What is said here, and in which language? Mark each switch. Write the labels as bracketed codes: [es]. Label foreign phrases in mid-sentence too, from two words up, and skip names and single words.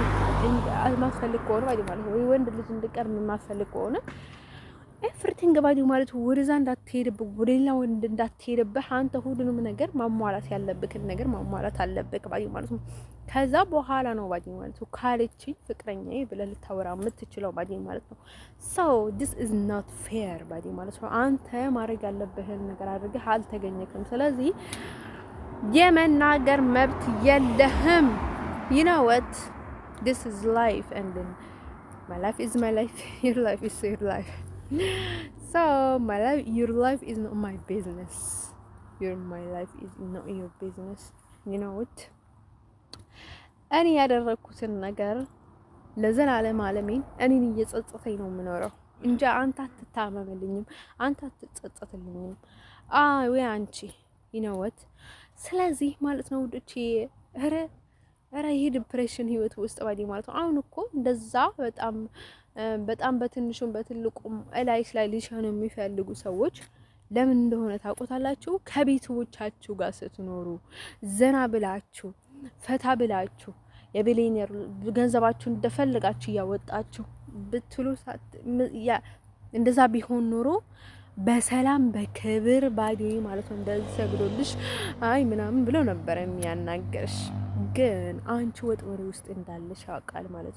[am] ማፈልግ ከሆነ ባዲ ማለት ነው ወይ ወንድ ልጅ እንድቀርብ ማፈልግ ከሆነ [en] everything buddy [am] ማለት ወደዛ እንዳትሄድብህ ወደ ሌላ ወንድ እንዳትሄድብህ አንተ ሁሉንም ነገር ማሟላት ያለብህን ነገር ማሟላት አለብህ ባዲ ማለት ነው። ከዛ በኋላ ነው ባዲ ማለት ነው ካለችኝ ፍቅረኛዬ ብለህ ልታወራ የምትችለው ባዲ ማለት ነው። [en] so this is not fair [am] ባዲ ማለት ነው። አንተ ማድረግ ያለብህን ነገር አድርገህ አልተገኘክም። ስለዚህ የመናገር መብት የለህም። [en] you know what, this is life and then my life is my life, your life is your life. So your life is not my business, my life is not your business. you know what, [am] እኔ ያደረኩትን ነገር ለዘላለም ዓለሜን እኔን እየጸጸተኝ ነው የምኖረው እንጂ አንተ አትታመምልኝም፣ አንተ አትጸጸትልኝም ወይ አንቺ [en] you know what። [am] ስለዚህ ማለት ነው ውዶቼ ኧረ ይሄ ዲፕሬሽን ህይወት ውስጥ ባዲ ማለት ነው። አሁን እኮ እንደዛ በጣም በትንሹም በትልቁም እላይሽ ላይ ሊሸኑ የሚፈልጉ ሰዎች ለምን እንደሆነ ታውቁታላችሁ? ከቤተሰቦቻችሁ ጋር ስትኖሩ ዘና ብላችሁ ፈታ ብላችሁ የቢሊየነር ገንዘባችሁን እንደፈለጋችሁ እያወጣችሁ ብትሉ እንደዛ ቢሆን ኖሮ በሰላም በክብር ባዲ ማለት ነው እንደዚህ ሰግዶልሽ አይ ምናምን ብሎ ነበር የሚያናገርሽ። ግን አንቺ ወጥመድ ውስጥ እንዳለሽ ያውቃል ማለት